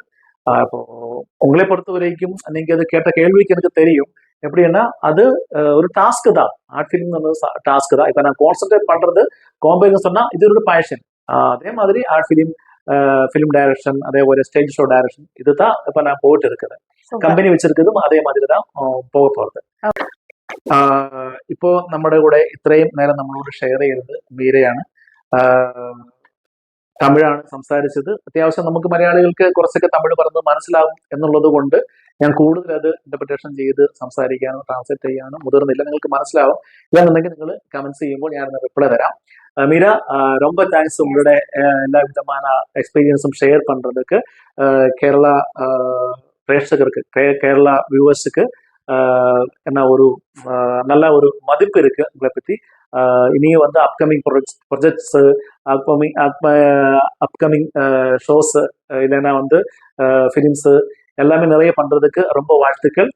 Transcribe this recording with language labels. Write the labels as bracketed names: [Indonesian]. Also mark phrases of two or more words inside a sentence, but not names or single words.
[Tamil] இப்போ உங்களை பொறுத்த வரைக்கும் நீங்க அது கேட்ட கேள்விக்கு எனக்கு தெரியும் எப்படின்னா அது ஒரு டாஸ்க் தான். [English] art film task [Tamil] தான். இப்போ நான் கான்சென்ட்ரேட் பண்றது காம்பேரிங் சொன்னா இது ஒரு பேஷன். அதே மாதிரி [English] art film, film direction, [Tamil] அதே ஒரு [English] stage show direction [Tamil] இதுதான் இப்ப நான் போயிட்டு இருக்குது. கம்பெனி வச்சிருக்கிறதும் அதே மாதிரி தான் போக போறது. [Malayalam] ഇപ്പോ നമ്മുടെ കൂടെ ഇത്രയും നേരം നമ്മളോട് ഷെയർ ചെയ്തത് മീരയാണ്. തമിഴാണ് സംസാരിച്ചത്. അത്യാവശ്യം നമുക്ക് മലയാളികൾക്ക് കുറച്ചൊക്കെ തമിഴ് പറഞ്ഞത് മനസ്സിലാവും എന്നുള്ളത് കൊണ്ട് ഞാൻ കൂടുതൽ അത് ഇന്റർപ്രിട്ടേഷൻ ചെയ്ത് സംസാരിക്കാനോ ട്രാൻസ്ലേറ്റ് ചെയ്യാനോ മുതിർന്നില്ല. നിങ്ങൾക്ക് മനസ്സിലാവും. ഇല്ലാന്നുണ്ടെങ്കിൽ നിങ്ങൾ കമന്റ്സ് ചെയ്യുമ്പോൾ ഞാൻ റിപ്ലൈ തരാം. [Tamil] மீரா, ரொம்ப தேங்க்ஸ் உங்களோட எல்லா விதமான எக்ஸ்பீரியன்ஸும் ஷேர் பண்றதுக்கு. கேரளா பிரேட்சகருக்கு, கேரளா வியூவர்ஸுக்கு என்ன ஒரு நல்ல ஒரு மதிப்பு இருக்கு உங்களை பத்தி. இனியும் வந்து [English] upcoming projects, upcoming shows [Tamil] இல்லைன்னா வந்து ஃபிலிம்ஸ் எல்லாமே நிறைய பண்றதுக்கு ரொம்ப வாழ்த்துக்கள்.